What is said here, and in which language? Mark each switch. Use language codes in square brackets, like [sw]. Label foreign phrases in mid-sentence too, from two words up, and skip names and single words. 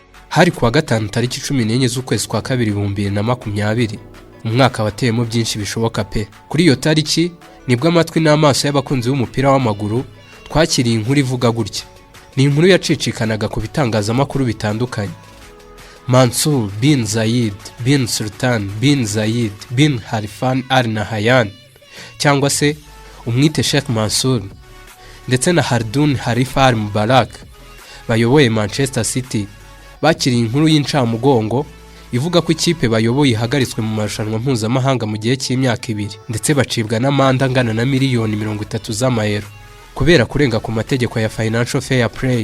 [rw] Hari kuwa gatanu tariki 14 z'ukwezi kwa 2020 umwaka wateyemo byinshi bishoboka pe. Kuri iyo tariki nibwo amatwi n'amaso y'abakunzi b'umupira w'amaguru twakiriye inkuru ivuga gutya. Ni inkuru yacicikanaga ku bitangazamakuru bitandukanye. Mansour bin Zayed bin Sultan bin Zayed bin Harifan Al Nahyan, cyangwa se umwite Sheikh Mansour, ndetse na Hardun Harifa Al Mubarak bayoboye Manchester City bakiriye inkuru y'incamugongo ivuga ko ikipe bayoboye ihagaritswe mu marushanwa mpuzamahanga mu gihe cy'imyaka 2 ndetse bacibwa n'amande angana na miliyoni 30 z'amayero kubera kurenga ku mategeko ya Financial Fair Play.